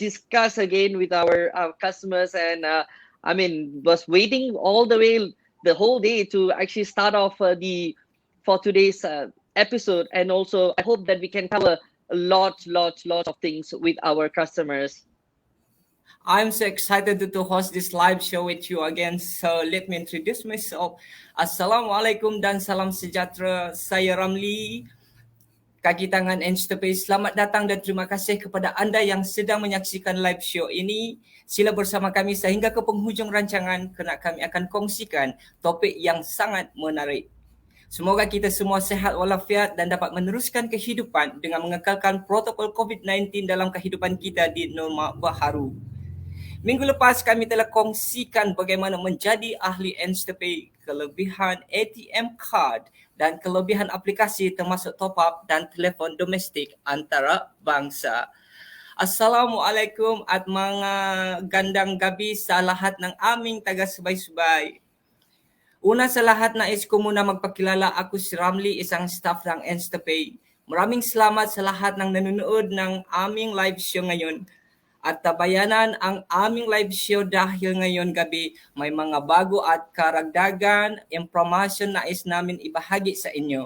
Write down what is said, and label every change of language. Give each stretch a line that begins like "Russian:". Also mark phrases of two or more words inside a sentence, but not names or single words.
English: discuss again with our customers, and I mean, was waiting all the way the whole day to actually start off the for today's episode, and also I hope that we can cover a lot of things with our customers. I'm so excited to host this live show with you again. So let me introduce myself.
Malay: Assalamualaikum dan salam sejahtera. Saya Ramli, kaki tangan Instapay. Selamat datang dan terima kasih kepada anda yang sedang menyaksikan
English: live show
Malay: ini. Sila bersama kami sehingga ke penghujung rancangan kerana kami akan kongsikan topik yang sangat menarik. Semoga kita semua sehat walafiat dan dapat meneruskan kehidupan dengan mengekalkan protokol COVID-19 dalam kehidupan kita di norma baharu. Minggu lepas kami telah kongsikan bagaimana menjadi ahli Instapay, kelebihan
English: ATM card
Malay: dan kelebihan aplikasi termasuk
English: top up
Malay: dan telefon domestik antara bangsa.
Filipino: Assalamualaikum at mga gandang gabi sa lahat ng aming taga-subaybay. Una sa lahat, nais ko muna magpakilala. Ako si Ramli, isang staff ng Instapay. Maraming salamat sa lahat ng nanonood ng aming
English: live show
Filipino: ngayon. At tabayanan ang aming
English: live show
Filipino: dahil ngayon gabi may mga bago at karagdagan impormasyon na nais namin ibahagi sa inyo.